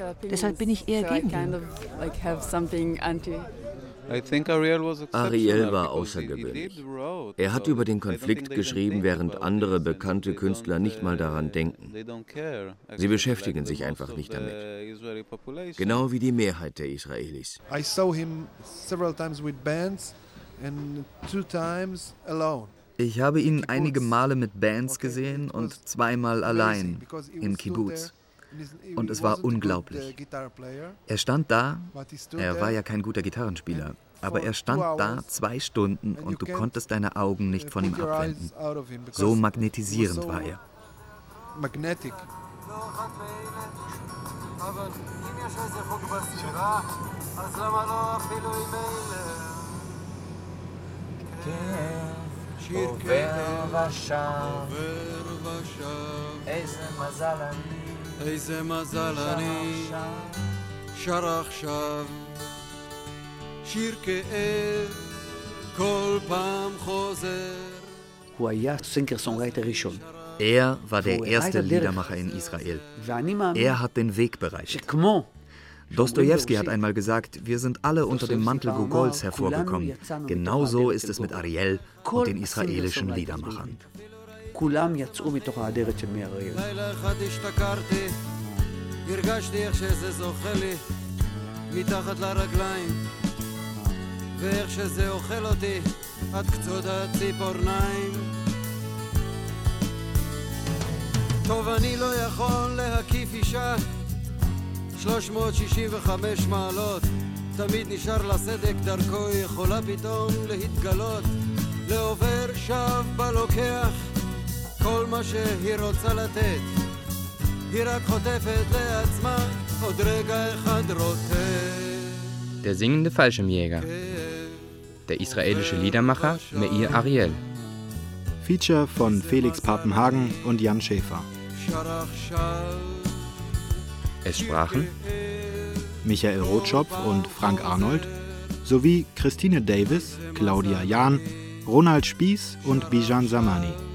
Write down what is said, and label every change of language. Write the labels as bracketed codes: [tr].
[de] Deshalb bin ich eher gegen ihn. Ariel war außergewöhnlich. Er hat über den Konflikt geschrieben, während andere bekannte Künstler nicht mal daran denken. Sie beschäftigen sich einfach nicht damit. Genau wie die Mehrheit der Israelis. [en] I saw him several times with bands and two times alone. [de] Ich habe ihn einige Male mit Bands gesehen und zweimal allein im Kibbutz. Und es war unglaublich. Er stand da, er war ja kein guter Gitarrenspieler, aber er stand da 2 Stunden und du konntest deine Augen nicht von ihm abwenden. So magnetisierend war er. [he] איזה מזל אני שר עכשיו שיר כאב כל פעם חוזר הוא היה סינגר סונגרייטר ראשון. [de] Er war der erste Liedermacher in Israel. Er hat den Weg bereitet. Dostojewski hat einmal gesagt, wir sind alle unter dem Mantel Gogols hervorgekommen. Genauso ist es mit Ariel und den israelischen Liedermachern. [he] כולם יצאו מתוך האדרת של מי אריאל. לילה אחד השתכרתי, הרגשתי איך שזה זוכה לי מתחת לרגליים, ואיך שזה אוכל אותי עד קצות הציפורניים. טוב, אני לא יכול להקיף אישה 365 מעלות, תמיד נשאר לסדק דרכו, יכולה פתאום להתגלות, לעובר שב בלוקח, כל מה שהיא רוצה לתת היא רק חוטפת לעצמה עוד רגע אחד רוטט. [de] Der singende Fallschirmjäger. Der israelische Liedermacher Meir Ariel. Feature von Felix Papenhagen und Jan Schäfer. Es sprachen Michael Rotschopf und Frank Arnold, sowie Christine Davis, Claudia Jahn, Ronald Spies und Bijan Samani.